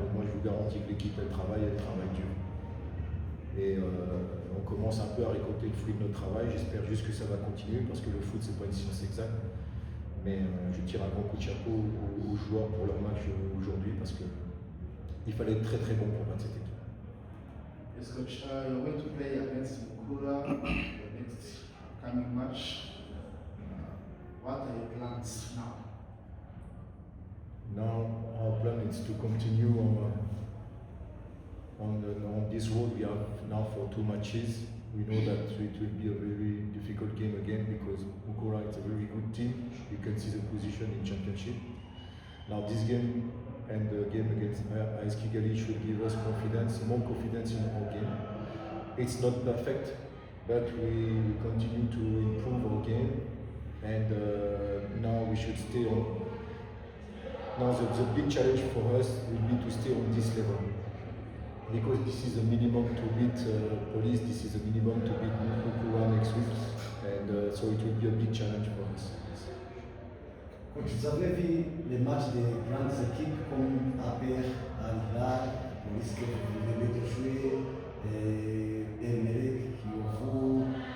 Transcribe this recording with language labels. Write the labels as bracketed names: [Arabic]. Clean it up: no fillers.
[French] Moi, je vous garantis que l'équipe, elle travaille dur. Et on commence un peu à récolter le fruit de notre travail. J'espère juste que ça va continuer, parce que le foot, c'est pas une science exacte. Mais je tire un grand coup de chapeau aux joueurs pour leur match aujourd'hui, parce qu'il fallait être très très bon pour battre cette équipe. [English] Yes, coach. You're going to play against Mukura the next coming match. What are your plans now? Now our plan is to continue on this road we have now for 2 matches. We know that it will be a very difficult game again because Mukura is a very good team. You can see the position in championship. Now this game and the game against AS Kigali should give us more confidence in our game. It's not perfect, but we continue to improve our game, and now we should stay on. Now the big challenge for us will be to stay on this level, because this is a minimum to beat Police, this is a minimum to beat Mukura next week, and so it will be a big challenge for us. [French] Vous avez vu les matchs des grandes équipes comme APR, Al-Hilal, Police que vous venez de jouer, et Emelec, Kiovu.